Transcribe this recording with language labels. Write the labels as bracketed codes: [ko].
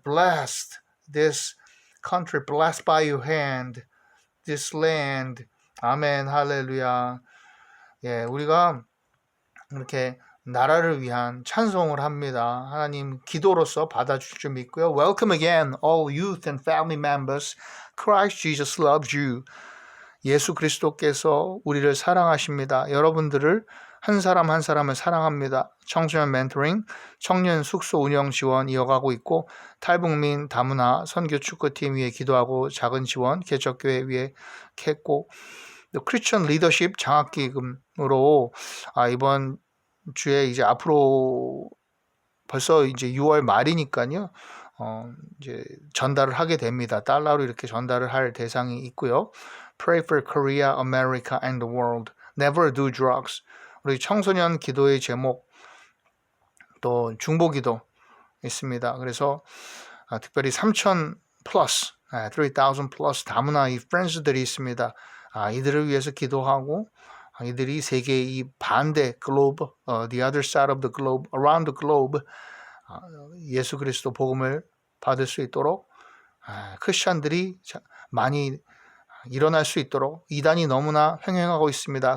[en] Blessed this country, blessed by your hand, this land. [ko] 아멘. 할렐루야. 예, 우리가 이렇게 나라를 위한 찬송을 합니다. 하나님 기도로서 받아주실 줄 믿고요. [en] Welcome again, all youth and family members. Christ Jesus loves you. [ko] 예수 그리스도께서 우리를 사랑하십니다. 여러분들을 한 사람 한 사람을 사랑합니다. 청소년 멘토링, 청년 숙소 운영 지원 이어가고 있고 탈북민 다문화 선교 축구팀 위해 기도하고 작은 지원 개척교회 위해 했고 크리스천 리더십 장학기금으로 이번 주에 이제 앞으로 벌써 이제 6월 말이니까요. 이제 전달을 하게 됩니다. 달러로 이렇게 전달을 할 대상이 있고요. [en] Pray for Korea, America and the world. Never do drugs. [ko] 우리 청소년 기도의 제목 또 중보 기도 있습니다. 그래서 특별히 3,000 플러스, 3,000 플러스 다문화 이 프렌즈들이 있습니다. 이들을 위해서 기도하고 이들이 세계의 이 반대 글로브, [en] the other side of the globe, [ko] around the globe 예수 그리스도 복음을 받을 수 있도록 크리스천들이 많이 일어날 수 있도록 이단이 너무나 횡행하고 있습니다.